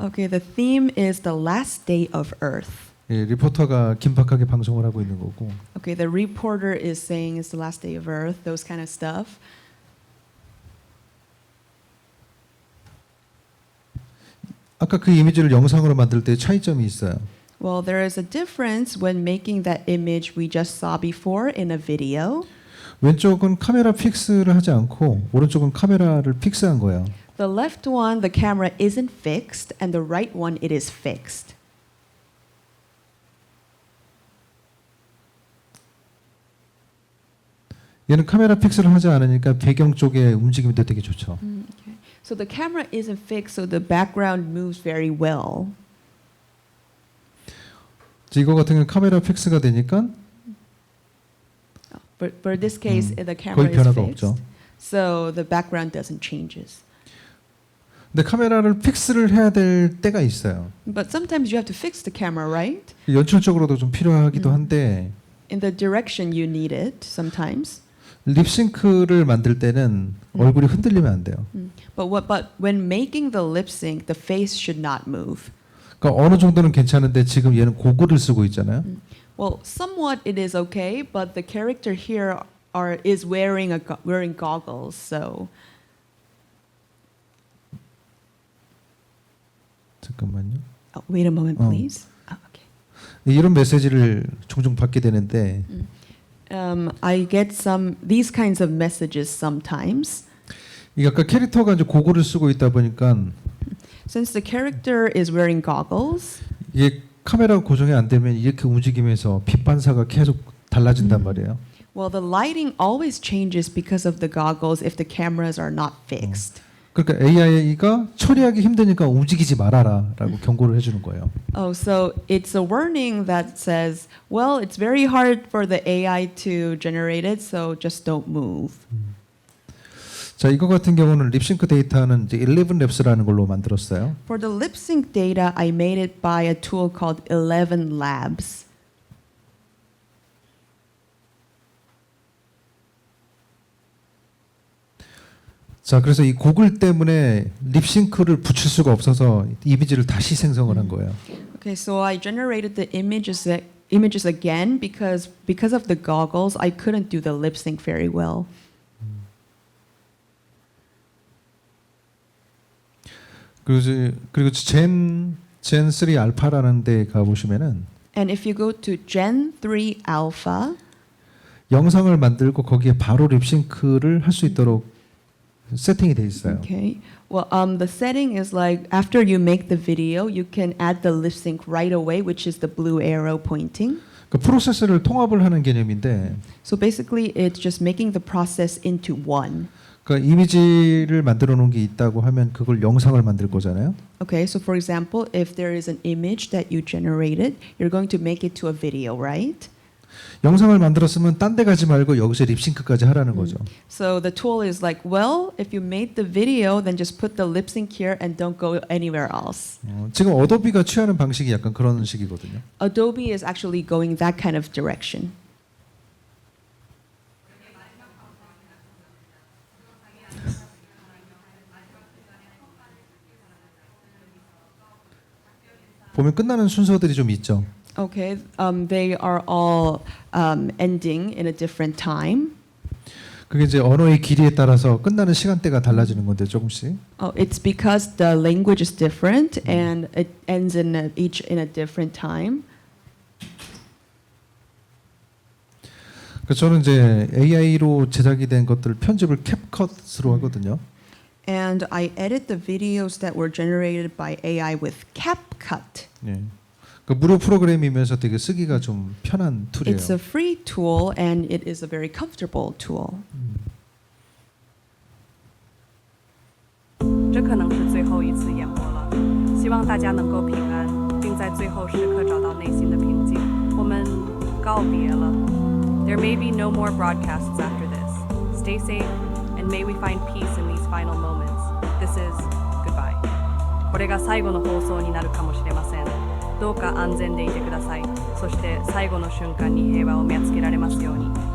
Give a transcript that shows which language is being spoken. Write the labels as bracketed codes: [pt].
[en] Okay, the theme is the last day of Earth. [ko] 예, 리포터가 긴박하게 방송을 하고 있는 거고. [en] Okay, the reporter is saying it's the last day of Earth, those kind of stuff. [ko] 아까 그 이미지를 영상으로 만들 때 차이점이 있어요. [en] Well, there is a difference when making that image we just saw before in a video. [ko] 왼쪽은 카메라 픽스를 하지 않고 오른쪽은 카메라를 픽스한 거예요. [en] The left one, the camera isn't fixed, and the right one, it is fixed. [ko] 얘는 카메라 픽스를 하지 않으니까 배경 쪽에 움직임도 되게 좋죠. [en] Okay. So the camera isn't fixed, so the background moves very well. [ko] 이거 같은 경우는 카메라 픽스가 되니까 [en] But for this case, the camera [ko] 거의 [en] is [ko] 변화가 [en] fixed, [ko] 없죠. [en] so the background doesn't changes. [ko] 근데 카메라를 픽스를 해야 될 때가 있어요. [en] But sometimes you have to fix the camera, right? [ko] 연출적으로도 좀 필요하기도 한데 [en] In the direction you need it sometimes. [ko] 립싱크를 만들 때는 얼굴이 흔들리면 안 돼요. [en] But when making the lip sync, the face should not move. [ko] 그러니까 어느 정도는 괜찮은데 지금 얘는 고글을 쓰고 있잖아요. [en] Well, somewhat it is okay, but the character here is wearing wearing goggles, so. [ko] 잠깐만요. [en] Oh, wait a moment, please. Okay. [ko] 이런 메시지를 종종 받게 되는데 [en] I get these kinds of messages sometimes. [ko] 이게 아까 캐릭터가 이제 고글을 쓰고 있다 보니까 [en] Since the character is wearing goggles, [ko] 이게 카메라가 고정이 안 되면 이렇게 움직이면서 빛 반사가 계속 달라진단 말이에요. [en] well, the lighting always changes because of the goggles if the cameras are not fixed. [ko] 그러니까 AI가 처리하기 힘드니까 움직이지 말아라라고 경고를 해주는 거예요. [en] Oh, so it's a warning that says, well, it's very hard for the AI to generate it, so just don't move. [ko] 자, 이거 같은 경우는 립싱크 데이터는 이제 11labs라는 걸로 만들었어요. [en] For the lip sync data, I made it by a tool called 11 Labs. [ko] 자, 그래서 이 고글 때문에 립싱크를 붙일 수가 없어서 이미지를 다시 생성을 한 거예요. [en] Okay, so I generated the images again because of the goggles, I couldn't do the lip sync very well. [ko] 그리고 젠3 알파라는 데 가 보시면은 [en] And if you go to Gen 3 Alpha, [ko] 영상을 만들고 거기에 바로 립싱크를 할 수 있도록 세팅이 돼 있어요. [en] okay. Well, the setting is like after you make the video, you can add the lip sync right away, which is the blue arrow pointing. [ko] 그 프로세스를 통합을 하는 개념인데, [en] So basically, it's just making the process into one. [ko] 그러니까 이미지를 만들어 놓은 게 있다고 하면 그걸 영상을 만들 거잖아요. [en] Okay, so for example, if there is an image that you generated, you're going to make it to a video, right? [ko] 영상을 만들었으면 딴 데 가지 말고 여기서 립싱크까지 하라는 거죠. [en] So the tool is like, well, if you made the video, then just put the lip sync here and don't go anywhere else. [ko] 지금 어도비가 취하는 방식이 약간 그런 식이거든요. [en] Adobe is actually going that kind of direction. [ko] 보면 끝나는 순서들이 좀 있죠. [en] Okay, they are all ending in a different time. [ko] 그게 이제 언어의 길이에 따라서 끝나는 시간대가 달라지는 건데 조금씩. [en] Oh, it's because the language is different and it ends each in a different time. [ko] 그래서 저는 이제 AI로 제작이 된 것들 편집을 캡컷으로 하거든요. [en] And I edit the videos that were generated by AI with CapCut. [ko] 예. 그 무료 프로그램이면서 되게 쓰기가 좀 편한 툴이에요. [en] It's a free tool and it is a very comfortable tool. [zh] 这可能是最后一次演播了，希望大家能够平安，并在最后时刻找到内心的平静。我们告别了。 [en] There may be no more broadcasts after this. Stay safe, and may we find peace in these final moments. This is goodbye. [ja] これが最後の放送になるかもしれません。どうか安全でいてください。そして最後の瞬間に平和を見つけられますように。